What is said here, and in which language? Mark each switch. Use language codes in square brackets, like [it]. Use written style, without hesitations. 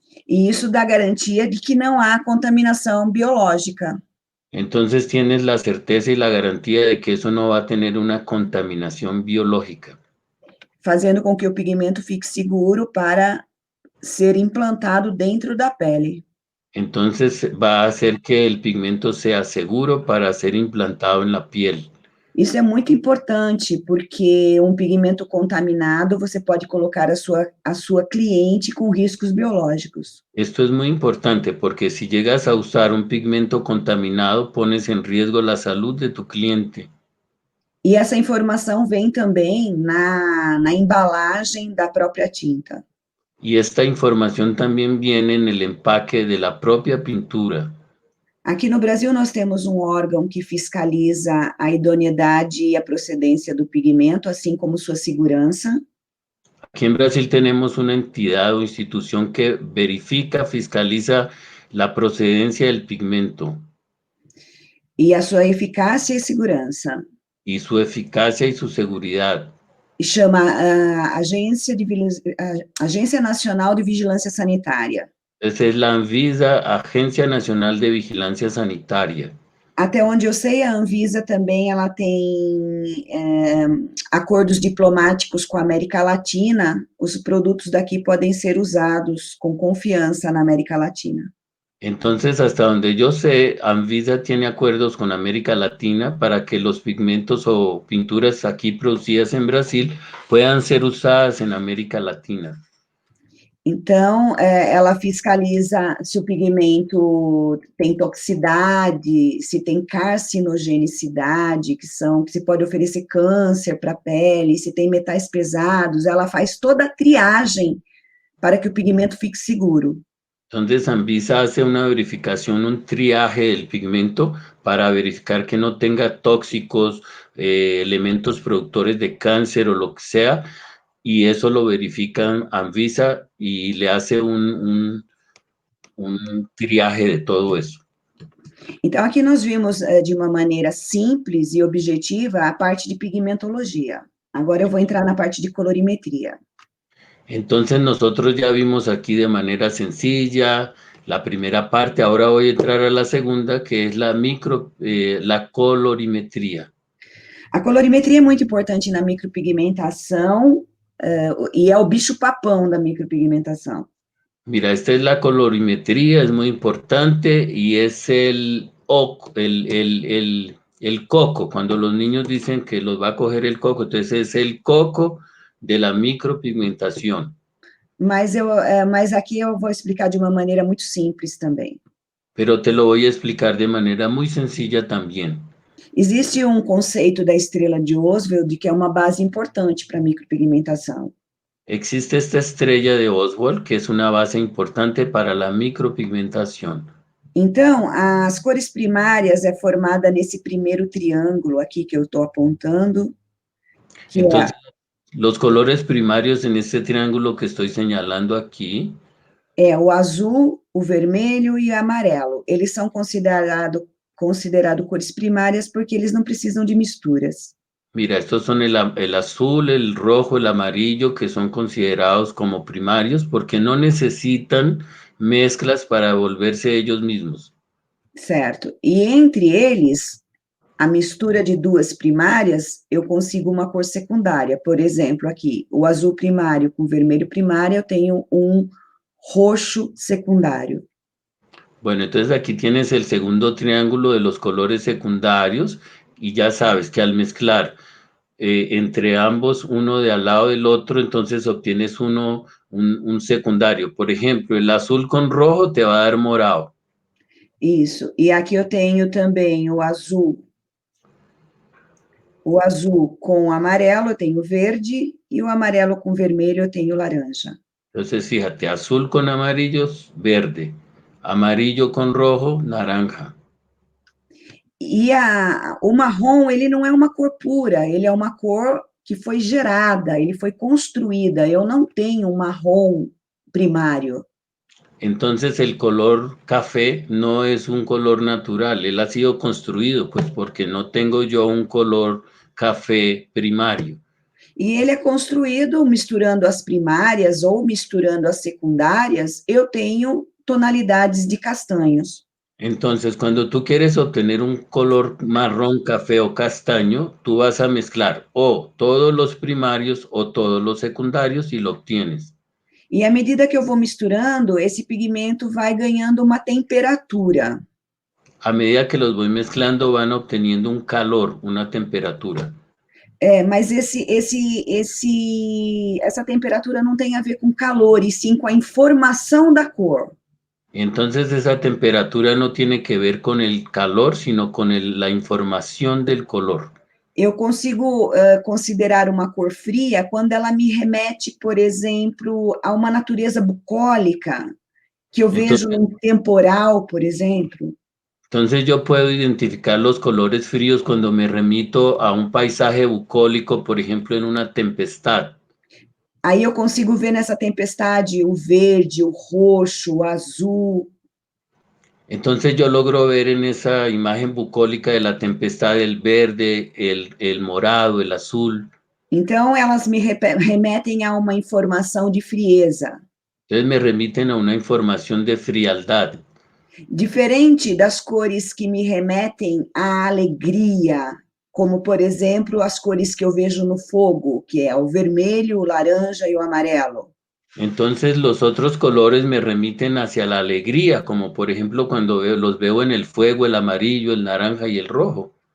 [pt] E isso dá garantia de que não há contaminação biológica. [es] Entonces tienes la certeza y la garantía de que eso no va a tener una contaminación biológica. [pt] Fazendo com que o pigmento fique seguro para ser implantado dentro da pele. [es] Entonces va a hacer que el pigmento sea seguro para ser implantado en la piel. [pt] Isso é muito importante, porque um pigmento contaminado, você pode colocar a sua cliente com riscos biológicos. [es] Esto es muy importante porque si llegas a usar un pigmento contaminado, pones en riesgo la salud de tu cliente. [pt] E essa informação vem também na embalagem da própria tinta. [es] Y esta información también viene en el empaque de la propia pintura. [pt] Aqui no Brasil, nós temos um órgão que fiscaliza a idoneidade e a procedência do pigmento, assim como sua segurança. [es] Aquí en Brasil tenemos una entidad o institución que verifica, fiscaliza la procedencia del pigmento. [pt] E a sua eficácia e segurança. [es] Y su eficacia y su seguridad. [pt] E chama Agência Nacional de Vigilância Sanitária. [es] Esa es la Anvisa, Agencia Nacional de Vigilancia Sanitaria. [pt] Até onde eu sei, a Anvisa também ela tem acordos diplomáticos com a América Latina. Os produtos daqui podem ser usados com confiança na América Latina. [es] Entonces, hasta donde yo sé, Anvisa tiene acuerdos con América Latina para que los pigmentos o pinturas aquí producidas en Brasil puedan ser usadas en América Latina. [pt] Então, ela fiscaliza se o pigmento tem toxicidade, se tem carcinogenicidade, que se pode oferecer câncer para a pele, se tem metais pesados, ela faz toda a triagem para que o pigmento fique seguro. [es] Entonces, Anvisa hace una verificación, un triaje del pigmento para verificar que no tenga tóxicos, elementos productores de cáncer o lo que sea, y eso lo verifica Anvisa y le hace un triaje de todo eso. [pt] Então, aqui nós vimos de uma maneira simples e objetiva a parte de pigmentologia. Agora eu vou entrar na parte de colorimetria. [es] Entonces, nosotros ya vimos aquí de manera sencilla la primera parte, ahora voy a entrar a la segunda, que es la la colorimetría. [pt] A colorimetria é muito importante na micropigmentação e é o bicho-papão da micropigmentação. [es] Mira, esta es la colorimetría, es muy importante y es el coco. Cuando los niños dicen que los va a coger el coco, entonces es el coco de la micropigmentación. [pt] Mas aqui eu vou explicar de uma maneira muito simples também. [es] Pero te lo voy a explicar de manera muy sencilla también. [pt] Existe um conceito da estrela de Oswald que é uma base importante para a micropigmentação. [es] Existe esta estrella de Oswald, que es una base importante para la micropigmentación. [pt] Então, as cores primárias é formada nesse primeiro triângulo aqui que eu estou apontando. [es] Entonces, los colores primarios en este triángulo que estoy señalando aquí. [pt] É o azul, o vermelho e o amarelo. Eles são considerados cores primárias porque eles não precisam de misturas. [es] Mira, estos son el azul, el rojo, el amarillo, que son considerados como primarios porque no necesitan mezclas para volverse ellos mismos. [pt] Certo. E entre eles, a mistura de duas primárias, eu consigo uma cor secundária. Por exemplo, aqui, o azul primário com o vermelho primário, eu tenho um roxo secundário. [es] Bueno, entonces aquí tienes el segundo triángulo de los colores secundarios y ya sabes que al mezclar entre ambos, uno de al lado del otro, entonces obtienes un secundario. Por ejemplo, el azul con rojo te va a dar morado. [pt] Isso. E aqui eu tenho também o azul. O azul com amarelo eu tenho verde e o amarelo com vermelho eu tenho laranja. [es] Entonces, fíjate, azul con amarillo, verde. Amarillo con rojo, naranja. [pt] E o marrom, ele não é uma cor pura, ele é uma cor que foi gerada, ele foi construída. Eu não tenho um marrom primário. [es] Entonces, el color café no es un color natural, él ha sido construido, pues porque no tengo yo un color café primario. [pt] E ele é construído misturando as primárias ou misturando as secundárias, eu tenho tonalidades de castanhos. [es] Entonces, cuando tú quieres obtener un color marrón, café o castaño, tú vas a mezclar o todos los primarios o todos los secundarios y lo obtienes. [pt] E à medida que eu vou misturando, esse pigmento vai ganhando uma temperatura. [es] A medida que los voy mezclando, van obteniendo un calor, una temperatura. [pt] Mas essa temperatura não tem a ver com calor, e sim com a informação da cor. [es] Entonces esa temperatura no tiene que ver con el calor, sino con la información del color. [pt] Eu consigo considerar uma cor fria quando ela me remete, por exemplo, a uma natureza bucólica, que eu vejo num temporal, por exemplo. [es] Entonces yo puedo identificar los colores fríos cuando me remito a un paisaje bucólico, por ejemplo, en una tempestad. [pt] Aí eu consigo ver nessa tempestade o verde, o roxo, o azul. [es] Entonces yo logro ver en esa imagen bucólica de la tempestad el verde, el morado, el azul. [pt] Então elas me remetem a uma informação de frieza. [es] Entonces me remiten a una información de frialdad. [pt] Diferente das cores que me remetem à alegria, como, por exemplo, as cores que eu vejo no fogo, que é o vermelho, o laranja e o amarelo. [es] Entonces los otros colores me remiten hacia la alegría, como por ejemplo cuando los veo en el fuego, el amarillo, el naranja y el rojo.